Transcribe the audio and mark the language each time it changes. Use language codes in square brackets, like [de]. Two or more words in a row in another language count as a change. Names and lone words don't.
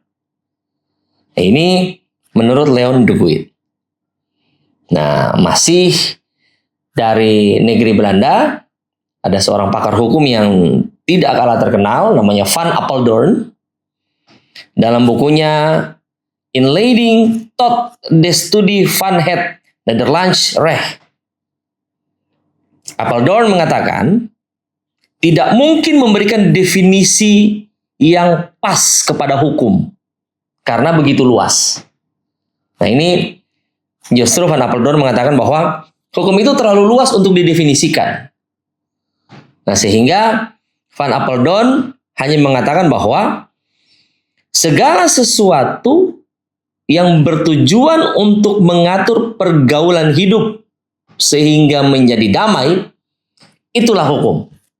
[id] Nah, ini menurut Leon de Guit. Nah, masih dari negeri Belanda, ada seorang pakar hukum yang tidak kalah terkenal, namanya Van Apeldoorn. Dalam bukunya Inleiding tot de Studie van het Nederlands Recht, Apeldoorn mengatakan, tidak mungkin memberikan definisi yang pas kepada hukum, karena begitu luas. Nah, ini justru Van Apeldoorn mengatakan bahwa hukum itu terlalu luas untuk didefinisikan. Nah, sehingga Van Apeldoorn hanya mengatakan bahwa segala sesuatu yang bertujuan untuk mengatur pergaulan hidup sehingga menjadi damai, itulah hukum.